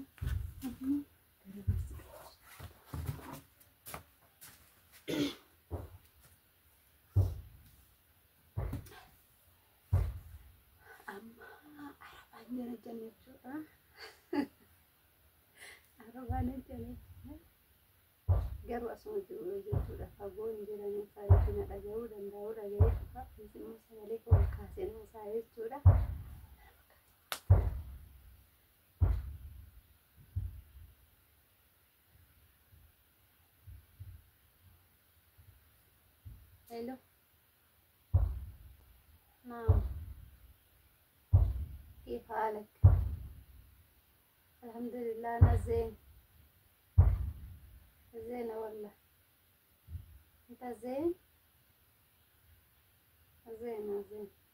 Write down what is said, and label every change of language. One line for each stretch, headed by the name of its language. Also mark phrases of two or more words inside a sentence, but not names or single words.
Oromo: amma arabaan jala jechuudha arabaan jala garuu asuma jiru jechuudha fagoo hin jiranii saayitii na dhaga'uu danda'uu dhaga'ee dhufa immoo sagalee koo kaasee nama isaa jechuudha.
English: Hello.
Arabic: نعم. كيف حالك؟ الحمد لله أنا زين. زينة والله. أنت زين؟ زين زين.